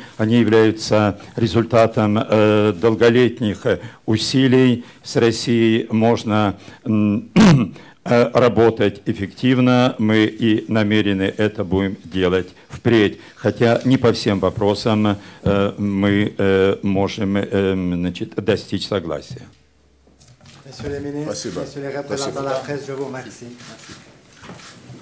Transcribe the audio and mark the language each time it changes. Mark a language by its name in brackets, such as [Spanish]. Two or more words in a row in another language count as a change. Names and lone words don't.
[Russian] Они являются результатом долголетних усилий. С Россией можно работать эффективно, мы и намерены это будем делать впредь, хотя не по всем вопросам мы можем достичь согласия. [French] Messieurs les ministres, [Russian] Спасибо. [French] messieurs les représentants de la presse, je vous remercie. Merci.